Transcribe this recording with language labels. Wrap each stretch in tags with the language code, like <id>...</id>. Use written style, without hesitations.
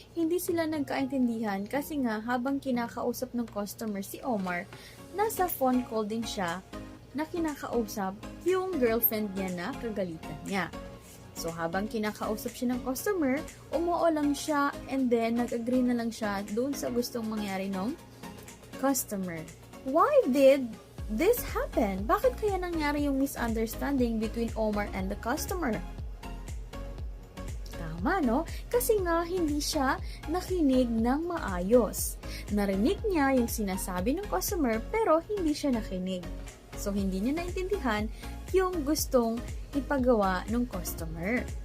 <tl>Hindi sila nagkaintindihan kasi nga habang kinakausap ng customer si Omar, nasa phone call din siya na kinakausap yung girlfriend niya na kagalitan niya. So, habang kinakausap siya ng customer, umuo lang siya and then nag-agree na lang siya doon sa gustong mangyari ng customer.</tl> <en>Why did this happen?</en> <tl>Bakit kaya nangyari yung misunderstanding between Omar and the customer? Tama, no? Kasi nga hindi siya nakinig ng maayos. Narinig niya yung sinasabi ng customer pero hindi siya nakinig. So, hindi niya naintindihan yung gustong ipagawa ng customer.</tl>